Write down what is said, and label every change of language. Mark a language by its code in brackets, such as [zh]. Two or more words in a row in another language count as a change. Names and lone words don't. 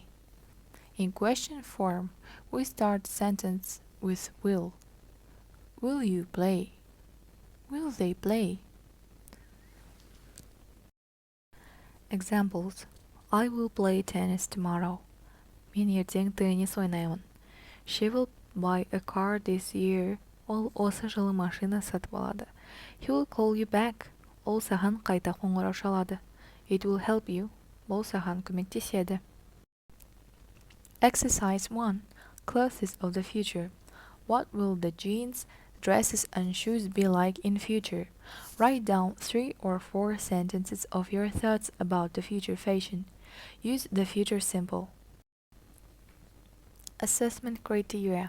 [en] In question form, we start sentence with will. Will you play? Will they play? Examples. I will play tennis tomorrow. [kk] Мен ертең теннис ойнаймын. [en] She will buy a car this year. [kk] Ол осы жылы машина сатып алады. [en] He will call you back. [kk] Ол саған қайта қоңырау шалады. [en] It will help you. [kk] Ол саған көмектеседі. [en] Exercise 1. Clothes of the future. What will the jeans, dresses and shoes be like in future? Write down 3 or 4 sentences of your thoughts about the future fashion. Use the future simple. Assessment criteria.